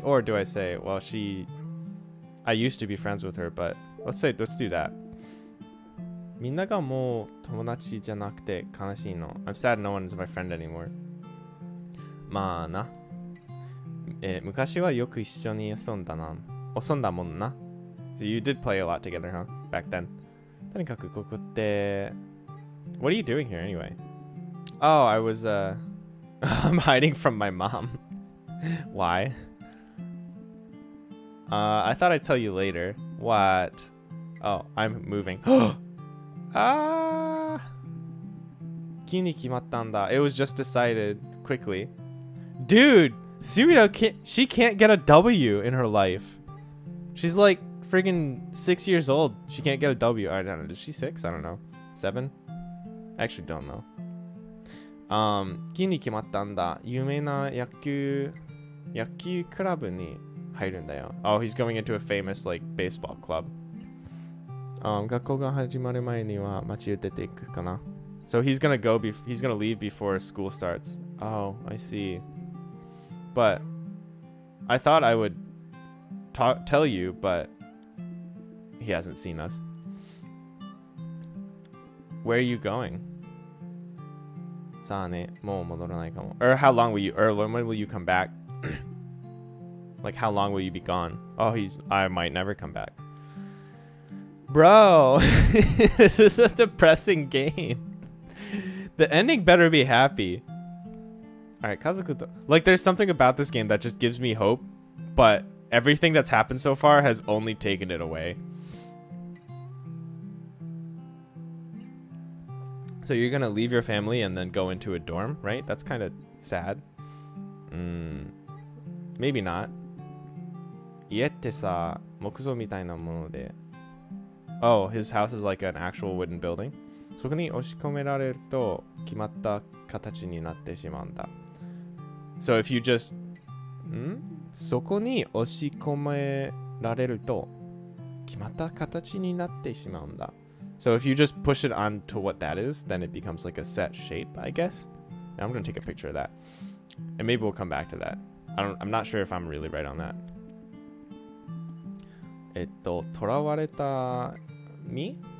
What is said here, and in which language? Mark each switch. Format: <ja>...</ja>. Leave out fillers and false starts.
<en>Or do I say, well, I used to be friends with her, but... Let's do that.</en> <ja>みんながもう友達じゃなくて悲しいの。</ja> <en>I'm sad no one is my friend anymore.</en> <ja>まあな。昔はよく一緒に遊んだもんな。</ja> <en>So you did play a lot together, huh? Back then.</en> <ja>とにかくここって。</ja> <en>What are you doing here anyway? Oh, I was I'm hiding from my mom. Why? I thought I'd tell you later. What? Oh, I'm moving. It was just decided quickly. Dude, Sumire can't get a W in her life. She's like friggin' 6 years old. She can't get a W. I don't know. Is she 6? I don't know. 7? I actually don't know.</en> <ja>気に決まったんだ。有名な野球クラブに入るんだよ。</ja> <en>Oh, he's going into a famous like baseball club.</en> <ja>学校が始まる前には街を出ていくかな。</ja> <en>So he's gonna leave before school starts. Oh, I see. But I thought I would tell you, but he hasn't seen us. Where are you going?</en> <ja>さあね、もう戻らないかも。</ja> <en>Or how long will you, or when will you come back? Like how long will you be gone? Oh, I might never come back. Bro, this is a depressing game. The ending better be happy. Alright, Kazukuto. Like there's something about this game that just gives me hope, but everything that's happened so far has only taken it away. So you're gonna leave your family and then go into a dorm, right? That's kind of sad. Maybe not.</en> <ja>家ってさ、木造みたいなもので。</ja> <en>Oh, his house is like an actual wooden building.</en> <ja>そこに押し込められると決まった形になってしまうんだ。</ja> <en>So if you just...</en> <ja>そこに押し込められると決まった形になってしまうんだ。</ja> <en>So if you just push it onto what that is, then it becomes like a set shape, I guess. And I'm going to take a picture of that. And maybe we'll come back to that. I'm not sure if I'm really right on that.</en> <ja>囚われた身?</ja>